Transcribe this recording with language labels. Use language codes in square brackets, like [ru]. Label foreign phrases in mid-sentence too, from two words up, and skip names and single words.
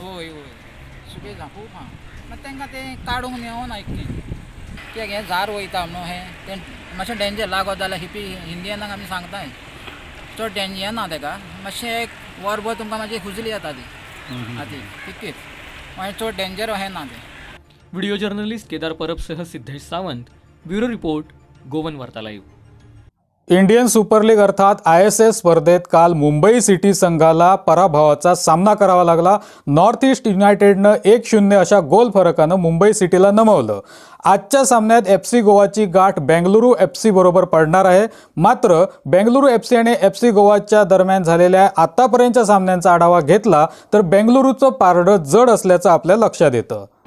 [kok] होय होय सुबेज आहा खूब आहा. मागीर तांकां तें काडूंक मेळोना एक कित्याक हें झाड वयता न्हू तें मातशें डेंजर लागत जाल्यार हिंदियनाक आमी सांगता चड डेंजर येना तेका. मातशें एक वरभर तुमकां मातशी खुजली येता ती आती तितकीच मागीर चड डेंजर अशें ना तें. [mr] व्हिडिओ जर्नलिस्ट केदार परबसह सिद्धेश सावंत, ब्युरो रिपोर्ट, गोवन वार्ता लाईव्ह. इंडियन सुपर लीग अर्थात ISL स्पर्धेत काल मुंबई सिटी संघाला पराभवाचा सामना करावा लागला. नॉर्थ ईस्ट युनायटेडनं 1-0 अशा गोल फरकानं मुंबई सिटीला नमवलं. आजच्या सामन्यात FC गोवाची गाठ बेंगलुरू FC बरोबर पडणार आहे. मात्र बेंगलुरू FC आणि FC गोवाच्या दरम्यान झालेल्या आतापर्यंतच्या सामन्यांचा आढावा घेतला तर बेंगलुरूचं पारडं जड असल्याचं आपल्या लक्षात येतं.